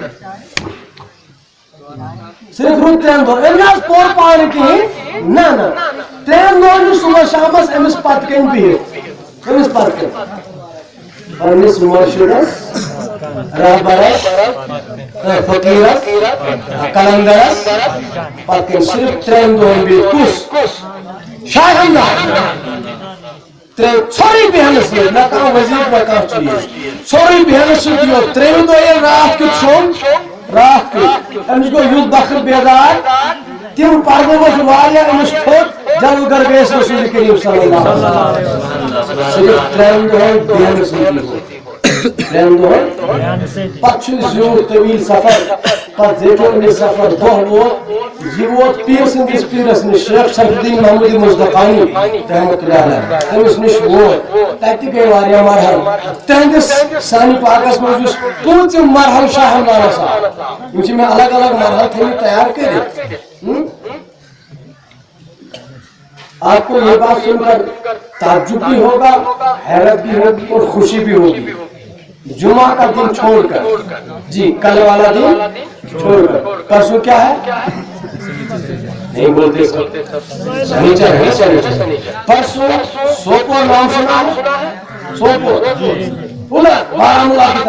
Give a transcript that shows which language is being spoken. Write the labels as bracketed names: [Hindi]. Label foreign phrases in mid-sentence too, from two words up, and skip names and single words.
[Kashmiri] صرف روٗد 3 دۄہ أمۍ نہ حظ پوٚر پانہٕ کِہیٖنۍ نہ 3 دۄہن چھُ صبح شامس أمِس پتہٕ کَنۍ بِہِتھ أمِس پتہٕ کَنۍ پننِس مرشدس رہبرس فقیرس کلندرس پتہٕ کَنۍ صرف 3 دۄہن بِہِتھ کُس شاہ ہمدان سورُے بیہنس سۭتۍ نہ کانٛہہ وزیٖر نہ کانٛہہ چیٖز سورُے بیہنس سۭتۍ یوت 3 دۄہ ییٚلہِ راتھ کیُتھ شوٚنگ رات کیُتھ أمِس گوٚو یُتھ بخت بیدار تِم پرنووُکھ واریاہ أمِس تھوٚد جلو گر گٔیَس رسول کریم [Arabic] صلی اللہ علیہ وسلم [Kashmiri] صرف 3 دۄہن بیہنس سۭتی 3 دۄہن پتہٕ چھُ زیوٗٹھ طویٖل سفر پتہٕ زیٹھو أمِس سفر دۄہ ووت یہِ ووت پیٖر سٕنٛدِس پیٖرس نِش شیخ شرفالدین محمد مصطفانی [Arabic] رحمتہ اللہ علیہ [Kashmiri] تٔمِس نِش ووت تتہِ تہِ گٔے واریاہ مرحل تہنٛدِس سانہِ پاکس منٛز یُس پوٗژِم مرحل شاہ ہمدانس آو یِم چھِ مےٚ الگ الگ مرحل تھٲیمٕتۍ تیار کٔرِتھ [Urdu] آپ کو یہ بات سن کر تعجب بھی ہوگا حیرت بھی ہوگی اور خوشی بھی ہوگی جمعہ کا دن چھوڑ کر جی کل والا دن چھوڑ کر پرسوں کیا ہے نہیں بولتے سنیچر ہے پرسوں سوپور نام سنا ہے سوپور بارہمولہ کی